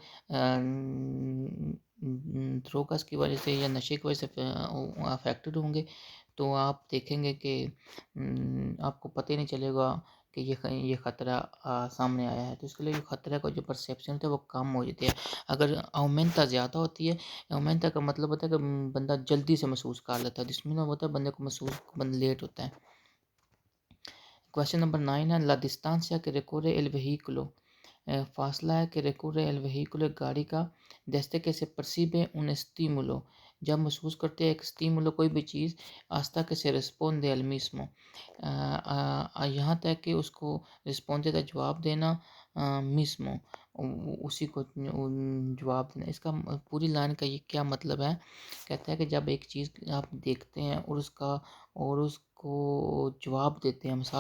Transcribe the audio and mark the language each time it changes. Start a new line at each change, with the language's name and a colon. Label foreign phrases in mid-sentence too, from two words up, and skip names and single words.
Urdu: دروگز کی وجہ سے یا نشے کی وجہ سے افیکٹڈ ہوں گے تو آپ دیکھیں گے کہ آپ کو پتہ ہی نہیں چلے گا کہ یہ خطرہ سامنے آیا ہے، تو اس کے لیے خطرہ کا جو پرسیپشن ہوتا ہے وہ کم ہو جاتی ہے۔ اگر اومنتا زیادہ ہوتی ہے، اومنتا کا مطلب ہوتا ہے کہ بندہ جلدی سے محسوس کر لیتا ہے، جس میں ہوتا ہے بندے کو محسوس لیٹ ہوتا ہے۔
Spanish: کویشچن نمبر 9 ہے لا ڈسٹانسیا کہ ریکورے el vehículo،
Urdu: فاصلہ ہے
Spanish: que recorre el vehículo
Urdu: گاڑی کا،
Spanish: desde que se percibe un estímulo،
Urdu: جب محسوس کرتے ہیں ایک اسٹیمولو کوئی بھی چیز،
Spanish: hasta que se responde al mismo،
Urdu: یہاں تک کہ اس کو رسپونڈ دیتا جواب دینا، mismo اسی کو جواب دینا۔ اس کا پوری لائن کا یہ کیا مطلب ہے، کہتا ہے کہ جب ایک چیز آپ دیکھتے ہیں اور اس کو جواب دیتے ہیں، مثال